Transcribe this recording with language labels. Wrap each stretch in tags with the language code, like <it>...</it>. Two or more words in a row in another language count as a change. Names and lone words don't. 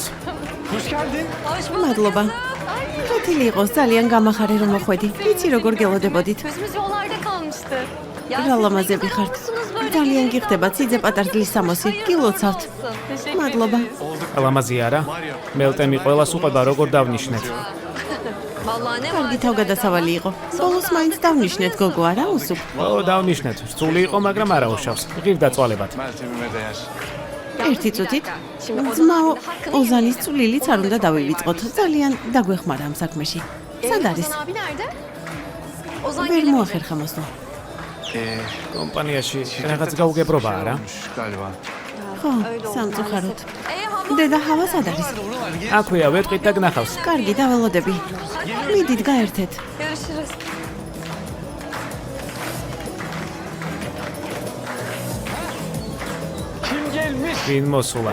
<ka>მადლობა. კეთილი იყოს, ძალიან გამახარე რომ მოხვედი. იცი როგორ გელოდებოდით.</ka> <tr>Gözümüz yollarda kalmıştı.</tr> <ka>რა ლამაზები ხართ. ძალიან გიხდება ციძე პატარძლის სამოსი. გილოცავთ. მადლობა. ლამაზი არა? მელტემი ყველას უყვება როგორ დავნიშნეთ.</ka> <tr>Vallahi ne</tr> <ka>კარგი თავგადასავალი იყო. ბოლოს მაინც დავნიშნეთ გოგო არა უსუp. ო, დავნიშნეთ. რთული იყო, მაგრამ არა უშავს. ღირდა წვალებად.</ka> <tr>Meltemime değer.</tr> <ka>ერთი წუთით. ძმაო, ოზანის წვლილიც არ უნდა დავივიწყოთ. ძალიან დაგვეხმარა ამ საქმეში. სად არის?</ka> <tr>Ozan abi nerede? Ozan</tr> <ka>ვერ</ka> <tr>gelemedi.</tr> <ka>მოახერხა მოსვლა. კომპანიაში რაღაც გაუგებრობაა რა.</ka> <tr>Galiba.</tr> <ka>ხო, სამწუხაროდ.</ka> <tr>Hava.</tr> <ka>დედა ჰავა სად არის? აქვეა, ვეტყვით და გნახავს. კარგი, დაველოდები. მიდით გაერთეთ.</ka> <tr>Görüşürüz.</tr> <ka>ვინ მოსულა?</ka>